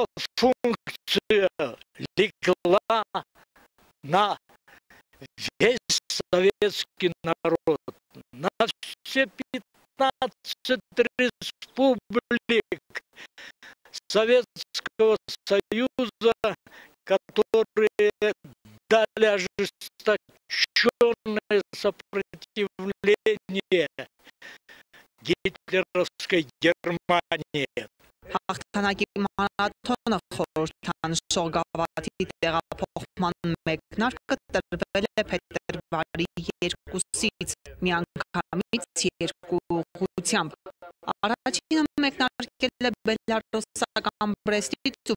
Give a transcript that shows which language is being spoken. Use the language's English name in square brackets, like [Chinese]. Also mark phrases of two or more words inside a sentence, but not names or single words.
[Russian] функция легла на весь советский народ, на все 15 республик Советского Союза, которые дали ожесточенное сопротивление гитлеровской Германии. [Armenian] Հաղթանակի մարաթոնը խորհրդան շողգավաթի տեղափոխման մեկնարկը տրվել է փետրվարի 2-ից միանգամից 2 ուղղությամբ։ Առաջինը մեկնարկել է բելարուսական Բրեստից ու